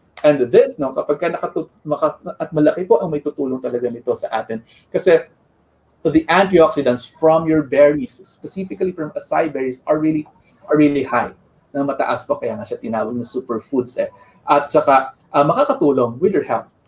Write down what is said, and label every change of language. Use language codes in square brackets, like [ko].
[tl] And this, no, kapag at malaki po ang may tutulong talaga nito sa atin. [en] Kasi the antioxidants from your berries, specifically from acai berries, are really high. [tl] Na mataas po, kaya nga siya tinawag na superfoods eh. At saka makakatulong [en] with your health.